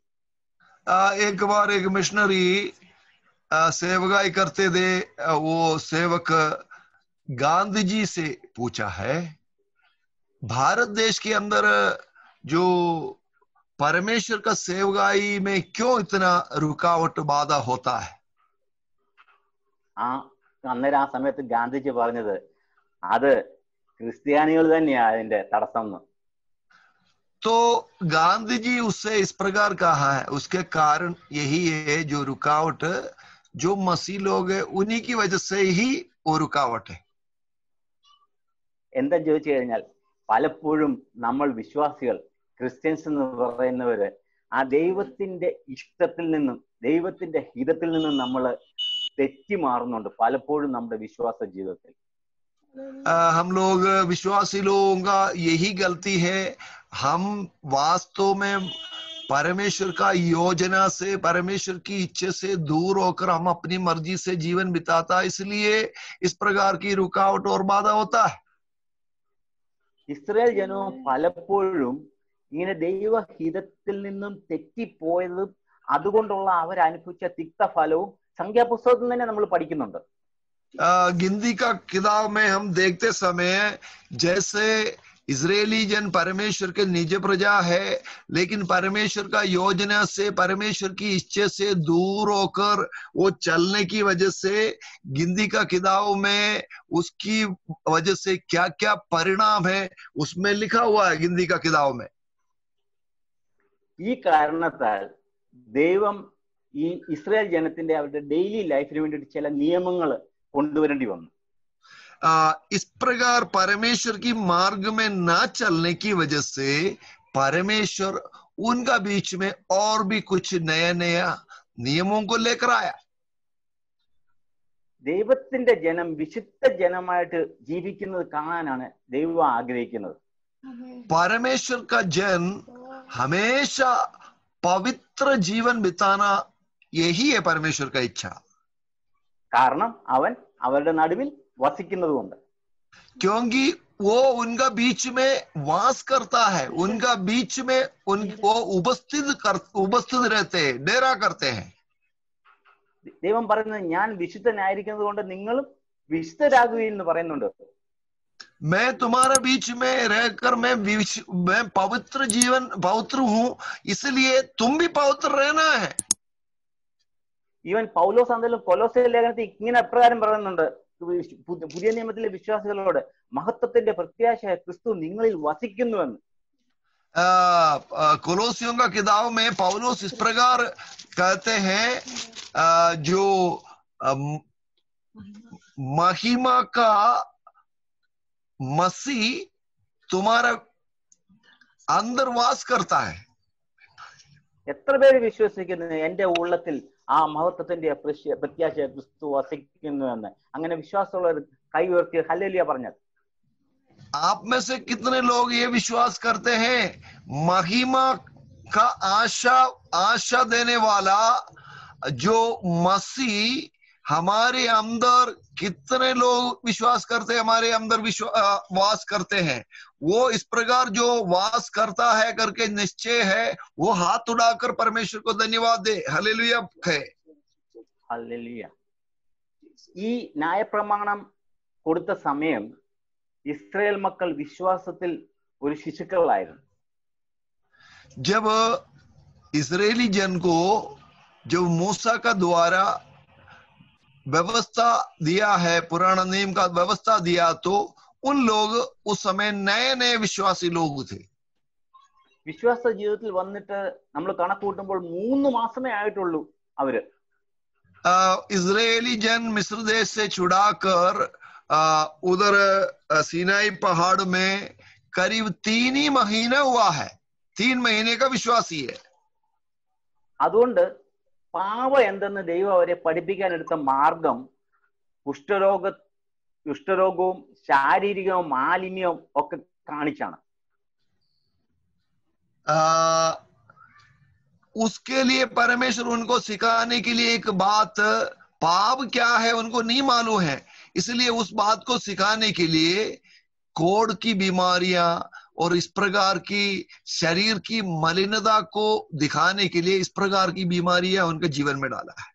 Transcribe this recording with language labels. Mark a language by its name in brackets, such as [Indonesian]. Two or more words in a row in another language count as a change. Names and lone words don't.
[Hindi] एक बार एक मिशनरी सेवकाई करते थे, वो सेवक गांधी जी से पूछा है, भारत देश के अंदर जो परमेश्वर का सेवकाई में क्यों इतना रुकावट बाधा होता है? [Malayalam] അന്നേരം ആ സമയത്ത് ഗാന്ധിജി പറഞ്ഞത്, അത് ക്രിസ്ത്യാനികൾ തന്നെയാ അതിന്റെ തടസ്സം. [Hindi] तो गांधी जी उससे इस प्रकार कहा है, उसके कारण यही है, जो रुकावट जो मसीह लोग है उन्हीं की वजह से ही वो रुकावट है. [Malayalam] എന്താ ചോദിച്ചു കഴിഞ്ഞാൽ, പലപ്പോഴും നമ്മൾ വിശ്വാസികൾ, ക്രിസ്ത്യൻസ് എന്ന് പറയുന്നവര് ആ ദൈവത്തിന്റെ ഇഷ്ടത്തിൽ നിന്നും ദൈവത്തിന്റെ ഹിതത്തിൽ നിന്നും നമ്മൾ തെറ്റി മാറുന്നുണ്ട് പലപ്പോഴും നമ്മുടെ വിശ്വാസ ജീവിതത്തിൽ. [Hindi] हम लोग विश्वासी लोगों का यही गलती है, हम वास्तव में परमेश्वर का योजना से, परमेश्वर की इच्छा से दूर होकर हम अपनी मर्जी से जीवन बिताता, इसलिए इस प्रकार की रुकावट और बाधा होता है. [Malayalam] ഇസ്രായേൽ ജനവും പലപ്പോഴും ഇങ്ങനെ ദൈവഹിതത്തിൽ നിന്നും തെറ്റിപ്പോയതും അതുകൊണ്ടുള്ള അവരനുഭവിച്ച തിക്തഫലവും സംഖ്യാപുസ്തകത്തിൽ തന്നെ നമ്മൾ പഠിക്കുന്നുണ്ട്. [Hindi] गिनती का किताब में हम देखते समय जैसे इजरायली जन परमेश्वर के निज प्रजा है, लेकिन परमेश्वर का योजना से, परमेश्वर की इच्छा से दूर होकर वो चलने की वजह से गिनती का किताब में उसकी वजह से क्या क्या परिणाम है उसमें लिखा हुआ है गिनती का किताब में. [Malayalam] ഈ കാരണത്താൽ ദൈവം ഈ ഇസ്രായേൽ ജനത്തിന്റെ അവരുടെ [English] daily life [Malayalam] വേണ്ടിയിട്ട് ചില നിയമങ്ങൾ കൊണ്ടുവരേണ്ടി വന്നു. [Hindi] इस प्रकार परमेश्वर की मार्ग में ना चलने की वजह से परमेश्वर उनका बीच में और भी कुछ नया नया नियमों को लेकर आया. [Malayalam] ദൈവത്തിന്റെ ജനം വിശുദ്ധ ജനമായിട്ട് ജീവിക്കുന്നത് കാണാനാണ് ദൈവം ആഗ്രഹിക്കുന്നത്. [Hindi] परमेश्वर का जन हमेशा पवित्र जीवन बिताना यही है परमेश्वर का इच्छा. [Malayalam] കാരണം അവൻ അവരുടെ നടുവിൽ വസിക്കുന്നതുകൊണ്ട്. [Hindi] क्योंकि वो उनका बीच में वास करता है, उनका बीच में वो उपस्थित रहते हैं, डेरा करते हैं. [Malayalam] ദൈവം പറയുന്നത്, ഞാൻ വിശുദ്ധനായിരിക്കുന്നത് കൊണ്ട് നിങ്ങളും വിശുദ്ധരാകുകയും എന്ന് പറയുന്നുണ്ട്. [Hindi] मैं तुम्हारे बीच में रहकर मैं पवित्र हूं, इसलिए तुम भी पवित्र रहना है. [Malayalam] ഈവൻ പൗലോസ് ആണെങ്കിലും കൊലോസ്യ ലേഖനത്തിൽ ഇങ്ങനെ എപ്രകാരം പറയുന്നുണ്ട്, പുതിയ നിയമത്തിലെ വിശ്വാസികളോട് മഹത്വത്തിന്റെ പ്രത്യാശയായ ക്രിസ്തു നിങ്ങളിൽ വസിക്കുന്നുവെന്ന്. [Hindi] कोलोसियों का किताब में पौलुस इस प्रकार कहते हैं, जो महिमा का मसीह तुम्हारा अंदर वास करता है. [Malayalam] എത്ര പേര് വിശ്വസിക്കുന്നു എന്റെ ഉള്ളത്തിൽ ആ മഹത്വത്തിന്റെ പ്രത്യാശ ക്രിസ്തു വസിക്കുന്നു എന്ന്? അങ്ങനെ विश्वासമുള്ളവർ കൈ ഉയർത്തി ഹല്ലേലൂയ പറഞ്ഞത്. [Hindi] आप में से कितने लोग ये विश्वास करते हैं महिमा का आशा देने वाला जो मसीह हमारे अंदर, कितने लोग विश्वास करते हैं हमारे अंदर वास करते हैं? वो इस प्रकार जो वास करता है करके निश्चय है, वो हाथ उठाकर परमेश्वर को धन्यवाद दे. हालेलुया कहे. [Malayalam] ഹല്ലേലൂയ. ഈ ന്യായപ്രമാണം കൊടുത്ത സമയം ഇസ്രായേൽ മക്കൾ വിശ്വാസത്തിൽ ഒരു ശിശുക്കളായിരുന്നു. [Hindi] जब इस्राएली जन को जो मूसा का द्वारा व्यवस्था दिया है, पुराना नियम का व्यवस्था दिया, तो उन लोग उस समय नए नए विश्वासी लोग थे. [Malayalam] വിശ്വാസ ജീവിതത്തിൽ വന്നിട്ട് നമ്മൾ കണക്ക് കൂട്ടുമ്പോൾ 3 മാസമേ ആയിട്ടുള്ളൂ അവര്. [Hindi] इजरायली जन मिस्र देश से छुड़ाकर उधर सीनाई पहाड़ में करीब 3 ही महीना हुआ है. 3 महीने का विश्वासी है. [Malayalam] അതുകൊണ്ട് പാപം എന്തെന്ന് ദൈവം അവരെ പഠിപ്പിക്കാൻ എടുത്ത മാർഗം കുഷ്ഠരോഗവും ശാരീരികവും മാലിന്യവും ഒക്കെ കാണിച്ചാണ്. [Hindi] उसके लिए परमेश्वर उनको सिखाने के लिए एक बात, पाप क्या है उनको नहीं मालूम है, इसलिए उस बात को सिखाने के लिए कोढ़ की बीमारियां और इस प्रकार की शरीर की मलिनता को दिखाने के लिए इस प्रकार की बीमारियां उनके जीवन में डाला है.